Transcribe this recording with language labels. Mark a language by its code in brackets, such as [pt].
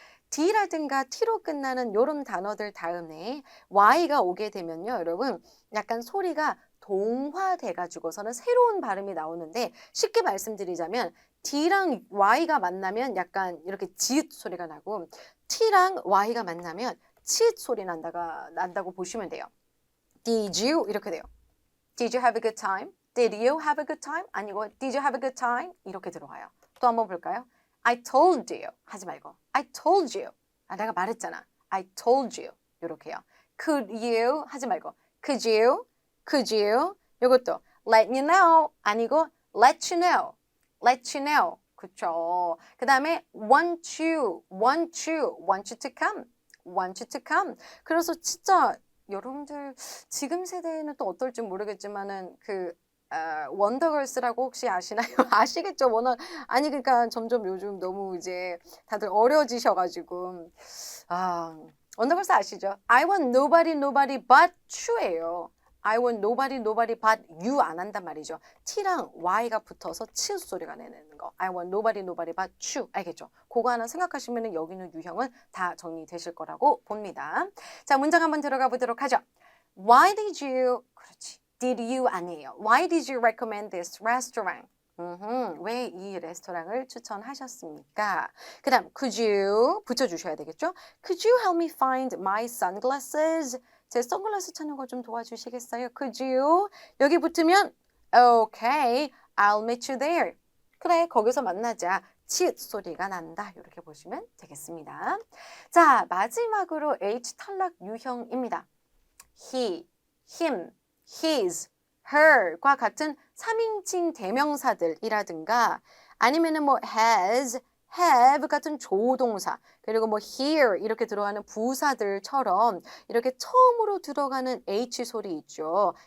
[ko] D라든가 T로 끝나는 이런 단어들 다음에 Y가 오게 되면요, 여러분 약간 소리가 동화돼가지고서는 새로운 발음이 나오는데 쉽게 말씀드리자면 D랑 Y가 만나면 약간 이렇게 지읒 소리가 나고 T랑 Y가 만나면 치읒 소리 난다고 보시면 돼요. [en] Did you? 이렇게 돼요. Did you have a good time? Did you have a good time? [ko] 아니고 [en] Did you have a good time? [ko] 이렇게 들어가요. 또 한번 볼까요? [en] I told you [ko] 하지 말고 [en] I told you. [ko] 내가 말했잖아. [en] I told you. [ko] 이렇게요. [en] Could you [ko] 하지 말고 [en] Could you? Could you? [ko] 이것도 [en] let you know [ko] 아니고 [en] let you know. let you know. [ko] 그쵸. 그 다음에 [en] want you to come. want you to come. [ko] 그래서 진짜 여러분들 지금 세대에는 또 어떨지 모르겠지만은 원더걸스라고 혹시 아시나요? 아시겠죠? 아니 그러니까 점점 요즘 너무 이제 다들 어려지셔가지고 원더걸스 아시죠? [en] I want nobody but you예요. I want nobody but you [ko] 안 한단 말이죠. T랑 Y가 붙어서 치읓 소리가 내는 거. [en] I want nobody but you. [ko] 알겠죠? 그거 하나 생각하시면 여기 있는 유형은 다 정리되실 거라고 봅니다. 자, 문장 한번 들어가 보도록 하죠. [en] Why did you... [ko] 그렇지. [en] Did you [ko] 아니에요. [en] Why did you recommend this restaurant? [ko] 왜 이 레스토랑을 추천하셨습니까? 그 다음 [en] could you [ko] 붙여주셔야 되겠죠? [en] Could you help me find my sunglasses? [ko] 제 선글라스 찾는 거 좀 도와주시겠어요? [en] Could you? [ko] 여기 붙으면 [en] Okay, I'll meet you there. [ko] 그래, 거기서 만나자. 치읓 소리가 난다. 이렇게 보시면 되겠습니다. 자, 마지막으로 H 탈락 유형입니다. He, him, his, her과 같은 3인칭 대명사들이라든가 아니면은 뭐 has, have 같은 조동사 그리고 뭐 here 이렇게 들어가는 부사들처럼 이렇게 처음으로 들어가는 H 소리 있죠.